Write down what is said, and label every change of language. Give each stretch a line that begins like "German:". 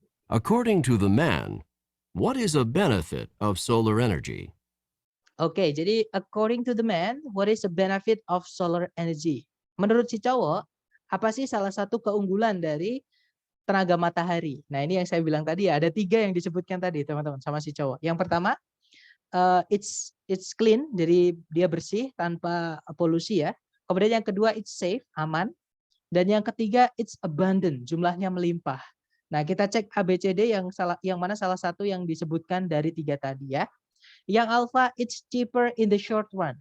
English: According to the man, what is a benefit of solar energy?
Indonesian: Oke, jadi
English: according to the man, what is the benefit of solar energy?
Indonesian: Menurut si cowok, apa sih salah satu keunggulan dari tenaga matahari? Nah, ini yang saya bilang tadi ya, ada 3 yang disebutkan tadi, teman-teman, sama si cowok. Yang pertama,
English: it's clean,
Indonesian: jadi dia bersih tanpa polusi ya. Kemudian yang kedua,
English: it's safe,
Indonesian: aman. Dan yang ketiga,
English: it's abundant,
Indonesian: jumlahnya melimpah. Nah, kita cek ABCD yang mana salah satu yang disebutkan dari 3 tadi ya. Yang alpha,
English: it's cheaper in the short run.